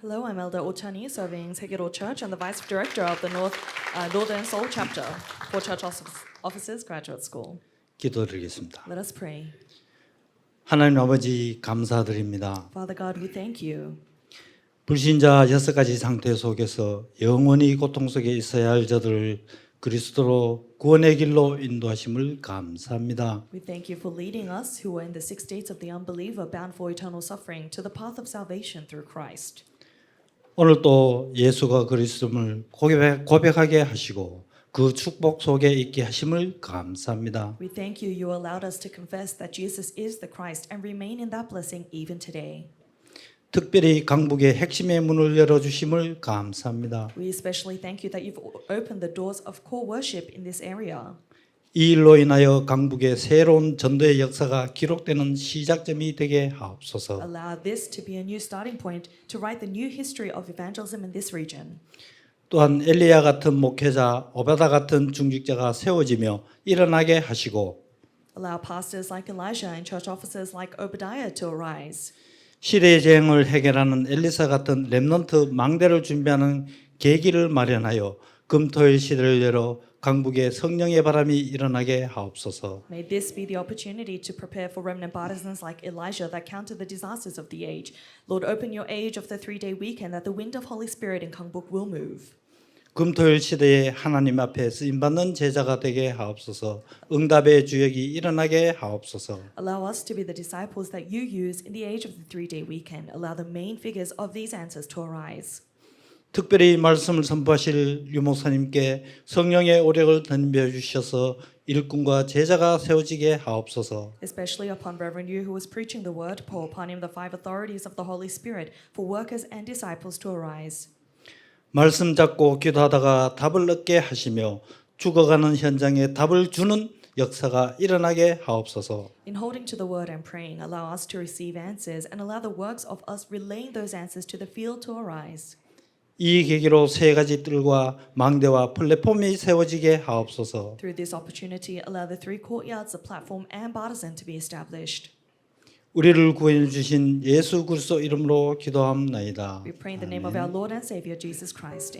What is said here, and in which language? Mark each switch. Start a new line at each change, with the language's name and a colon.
English: Hello, I'm Elder Ochani, serving Segero Church and the Vice Director of the Northern Seoul Chapter for Church Officers Graduate School.
Korean: 기도드리겠습니다.
English: Let us pray.
Korean: 하나님 아버지 감사드립니다.
English: Father God, we thank you.
Korean: 불신자 6가지 상태 속에서 영원히 고통 속에 있어야 할 저들을 그리스도로 구원의 길로 인도하심을 감사합니다.
English: We thank you for leading us who are in the 6 states of the unbeliever bound for eternal suffering to the path of salvation through Christ.
Korean: 오늘 또 예수가 그리스도를 고백하게 하시고 그 축복 속에 있게 하심을 감사합니다.
English: We thank you. You allowed us to confess that Jesus is the Christ and remain in that blessing even today.
Korean: 특별히 강북의 핵심의 문을 열어주심을 감사합니다.
English: We especially thank you that you've opened the doors of core worship in this area.
Korean: 이 일로 인하여 강북의 새로운 전도의 역사가 기록되는 시작점이 되게 하옵소서.
English: Allow this to be a new starting point to write the new history of evangelism in this region.
Korean: 또한 엘리야 같은 목회자, 오바다 같은 중직자가 세워지며 일어나게 하시고
English: Allow pastors like Elijah and church officers like Obadiah to arise.
Korean: 시대의 재앙을 해결하는 엘리사 같은 렘넌트 망대를 준비하는 계기를 마련하여 금토일 시대를 열어 강북에 성령의 바람이 일어나게 하옵소서.
English: May this be the opportunity to prepare for remnant partisans like Elijah that counter the disasters of the age. Lord, open your age of the 3-day weekend that the wind of Holy Spirit in Gangbuk will move.
Korean: 금토일 시대에 하나님 앞에 쓰임받는 제자가 되게 하옵소서. 응답의 주역이 일어나게 하옵소서.
English: Allow us to be the disciples that you use in the age of the 3-day weekend. Allow the main figures of these answers to arise.
Korean: 특별히 말씀을 선포하실 유 목사님께 성령의 오력을 던져 주셔서 일꾼과 제자가 세워지게 하옵소서.
English: Especially upon Reverend Yu who was preaching the word, pour upon him the 5 authorities of the Holy Spirit for workers and disciples to arise.
Korean: 말씀 잡고 기도하다가 답을 얻게 하시며 죽어가는 현장에 답을 주는 역사가 일어나게 하옵소서.
English: In holding to the word and praying, allow us to receive answers and allow the works of us relaying those answers to the field to arise.
Korean: 이 계기로 세 가지 뜰과 망대와 플랫폼이 세워지게 하옵소서.
English: Through this opportunity, allow the 3 courtyards, the platform and partisan to be established.
Korean: 우리를 구원해 주신 예수 그리스도 이름으로 기도함나이다.
English: We pray in the name of our Lord and Savior Jesus Christ.